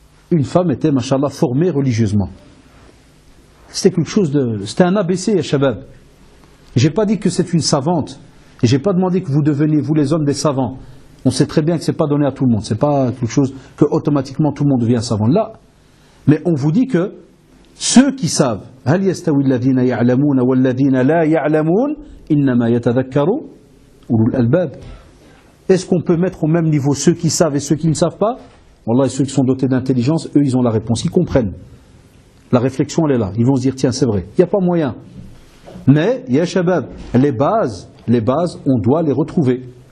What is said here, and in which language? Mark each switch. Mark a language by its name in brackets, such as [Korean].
[French] Une femme était, machallah, formée religieusement. C'était quelque chose de... C'était un ABC, ya shabab. J'ai pas dit que c'est une savante. Et j'ai pas demandé que vous deveniez, vous les hommes, des savants. On sait très bien que c'est pas donné à tout le monde. C'est pas quelque chose que automatiquement tout le monde devient savant. Là. Mais on vous dit que ceux qui savent, [Arabic] هل يستوي الذين يعلمون والذين لا يعلمون إنما يتذكروا أولو الألباب. [French] Est-ce qu'on peut mettre au même niveau ceux qui savent et ceux qui ne savent pas? Wallah, ceux qui sont dotés d'intelligence, eux, ils ont la réponse. Ils comprennent. La réflexion, elle est là. Ils vont se dire, tiens, c'est vrai. Il n'y a pas moyen. Mais, ya shabab, les bases, on doit les retrouver.